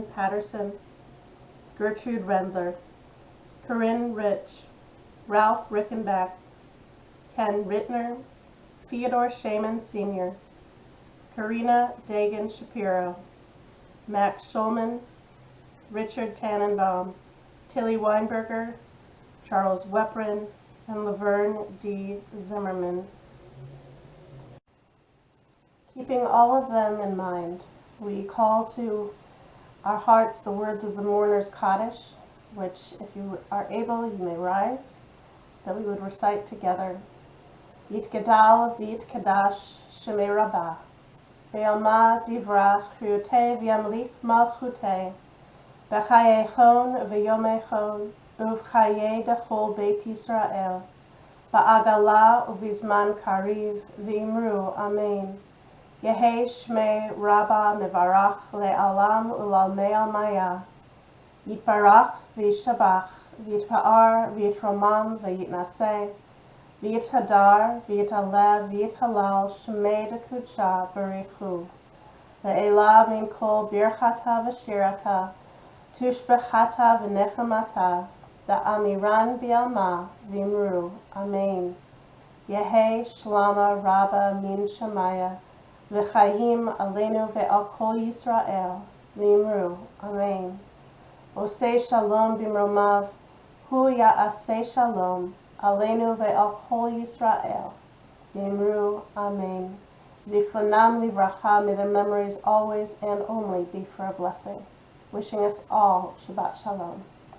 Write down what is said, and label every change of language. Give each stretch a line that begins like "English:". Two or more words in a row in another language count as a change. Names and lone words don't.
English: Patterson, Gertrude Rendler, Corinne Rich, Ralph Rickenback, Ken Rittner, Theodore Shaman Sr., Karina Dagan Shapiro, Max Schulman, Richard Tannenbaum, Tilly Weinberger, Charles Weprin, and Laverne D. Zimmerman. Keeping all of them in mind, we call to our hearts the words of the mourner's kaddish, which, if you are able, you may rise, that we would recite together.
Aramaic: יתגדל ויתקדש שמה רבא, בעלמא די ברא כרעותה וימליך מלכותה, בחייכון וביומיכון, ובחיי דכל בית ישראל, בעגלא ובזמן קריב, ואמרו אמן. יהא שמה רבא מברך לעלם ולעלמי עלמיא. יתברך וישתבח, ויתפאר ויתרומם ויתנשא, ויתהדר ויתעלה ויתהלל שמה דקדשא בריך הוא. לעלא מן כל ברכתא ושירתא, תשבחתא ונחמתא, דאמירן בעלמא ואמרו אמן. יהא שלמא רבא מן שמיא, וחיים עלינו ועל כל ישראל, ואמרו, אמן.
Hebrew: עשה שלום במרומיו, הוא יעשה שלום, עלינו ועל כל ישראל, ואמרו, אמן. זכרונם לברכה,
English: may their memories always and only be for a blessing. Wishing us all
Hebrew: שבת שלום.